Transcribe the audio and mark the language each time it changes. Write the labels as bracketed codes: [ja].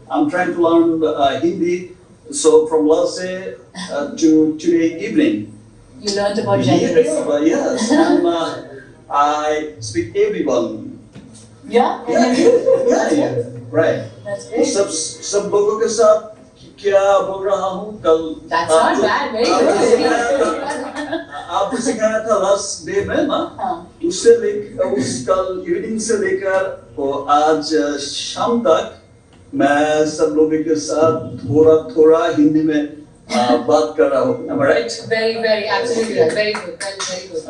[en] I'm trying to learn Hindi. So from last day to today evening. You learned about genders. Yes, and I speak everyone. Yeah? Yeah, right. That's great. [hi] सब लोगों के साथ क्या बोल रहा हूँ कल [en] That's not bad, very good. [hi] आपको सिखाया था लास्ट डे में ना हाँ. उससे लेकर उस कल इवनिंग से लेकर वो आज शाम तक मैं सब लोगों के साथ थोड़ा थोड़ा हिंदी में बात कर रहा हूँ. [en] Am I right? Very, very, absolutely right. Very good, very, very good.